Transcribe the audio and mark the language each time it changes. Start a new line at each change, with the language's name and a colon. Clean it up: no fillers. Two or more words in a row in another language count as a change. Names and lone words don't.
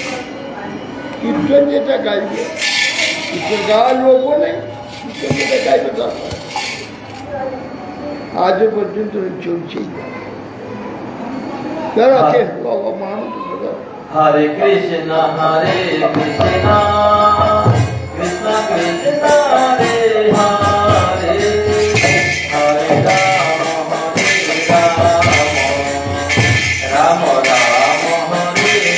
Bangla: কীর্তন যেটা গাইবে, কীর্তন গাওয়ার লোকও নেই, কীর্তন যেটা গাইবে দরকার আজও পর্যন্ত চলছেই। যারা আছে মহামন্ত্র Hare Krishna, Hare Krishna, Krishna Krishna, Hare Hare, Hare Rama, Hare Rama, Rama Rama, Hare